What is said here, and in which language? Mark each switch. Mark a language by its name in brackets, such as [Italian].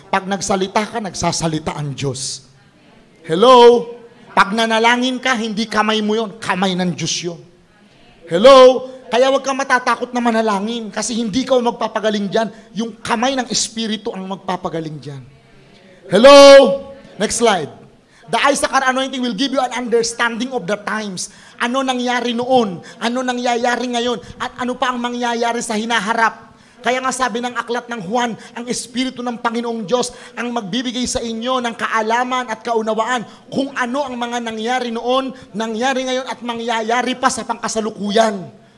[Filipino] Pag nagsalita ka, nagsasalita ang Diyos. Hello? Pag nanalangin ka, hindi kamay mo yon, kamay ng Diyos yun. Hello? Kaya huwag kang matatakot na manalangin kasi hindi ka magpapagaling dyan. Yung kamay ng Espiritu ang magpapagaling dyan. [English] Hello? Next slide. The Issachar anointing will give you an understanding of the times. [Filipino] Ano nangyari noon? Ano nangyayari ngayon? At ano pa ang mangyayari sa hinaharap? Kaya nga sabi ng aklat ng Juan, ang Espiritu ng Panginoong Diyos ang magbibigay sa inyo ng kaalaman at kaunawaan kung ano ang mga nangyari noon, nangyari ngayon at mangyayari pa sa pangkasalukuyan.